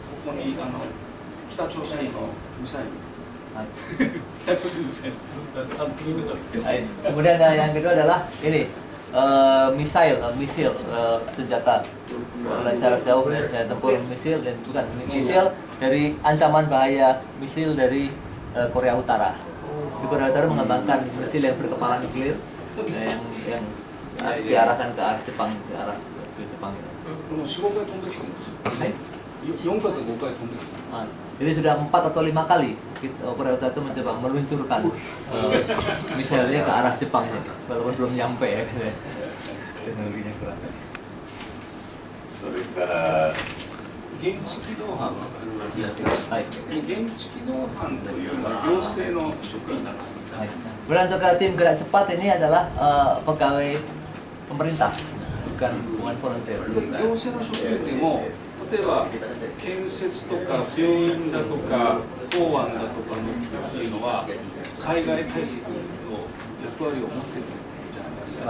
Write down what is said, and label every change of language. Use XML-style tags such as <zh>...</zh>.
<ja>ここに北朝鮮のミサイル、 Hai. 北朝鮮のミサイル、 Hai.</ja> <id>Kemudian yang kedua adalah ini misil senjata jarak jauh ya, tempur misil dan bukan misil dari ancaman bahaya misil dari Korea Utara. Di Korea Utara mengembangkan misil yang berkepala nuklir yang diarahkan ke arah Jepang, ke arah ke Jepang.</id> <ja>もう4、5回飛んできてるんですよ。 Hai. 4回か5回飛んできてる。</ja> <id>Jadi sudah 4 atau 5 kali Korea Utara itu mencoba meluncurkan misalnya ke arah Jepang ini, walaupun belum nyampe ya. Teknologinya kurang.</id> <ja>それから現地機動班、 Hai. 現地機動班というのは行政の職員なんです。 Hai.</ja> <id>Kemudian untuk tim gerak cepat ini adalah pegawai pemerintah, bukan volunteer.</id> <ja>行政の職員でも例えば建設とか病院だとか港湾だとかのいうのは災害対策の役割を持っているじゃないですか。</ja>